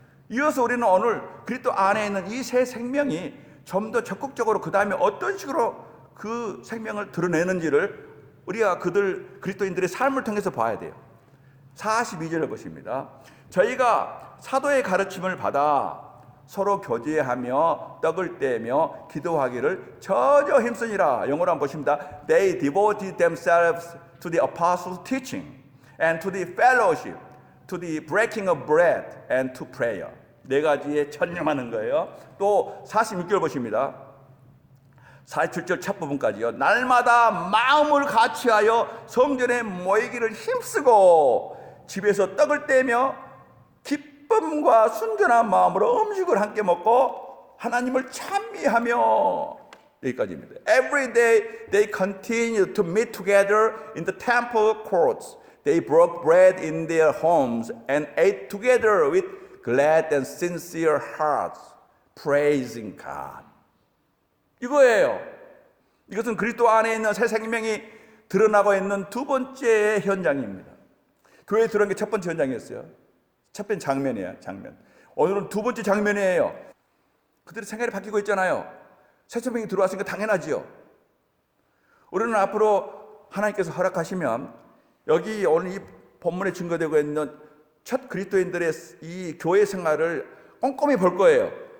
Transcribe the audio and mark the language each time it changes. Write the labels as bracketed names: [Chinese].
[Korean] 이어서 우리는 오늘 그리스도 안에 있는 이 새 생명이 좀 더 적극적으로 그 다음에 어떤 식으로 그 생명을 드러내는지를 우리가 그리스도인들의 삶을 통해서 봐야 돼요. 42절을 보십니다. 저희가 사도의 가르침을 받아 서로 교제하며 떡을 떼며 기도하기를 전혀 힘쓰니라. 영어로 한번 보십니다. [English] They devoted themselves to the apostles' teaching and to the fellowship, to the breaking of bread and to prayer. [Korean] 네 가지에 전념하는 거예요. 또 46절 보십니다. 47절 첫 부분까지요. 날마다 마음을 같이하여 성전에 모이기를 힘쓰고 집에서 떡을 떼며 기쁨과 순전한 마음으로 음식을 함께 먹고 하나님을 찬미하며, 여기까지입니다. [English] Every day they continued to meet together in the temple courts. They broke bread in their homes and ate together with glad and sincere hearts, praising God. [Korean] 이거예요. 이것은 그리스도 안에 있는 새 생명이 드러나고 있는 두 번째 현장입니다. 교회에 들어온 게 첫 번째 현장이었어요. 첫 번째 장면이에요, 장면. 오늘은 두 번째 장면이에요. 그들의 생활이 바뀌고 있잖아요. 새 생명이 들어왔으니까 당연하지요. 우리는 앞으로 하나님께서 허락하시면 여기 오늘 이 본문에 증거되고 있는 첫 그리스도인들의 이 교회 생활을 꼼꼼히 볼 거예요.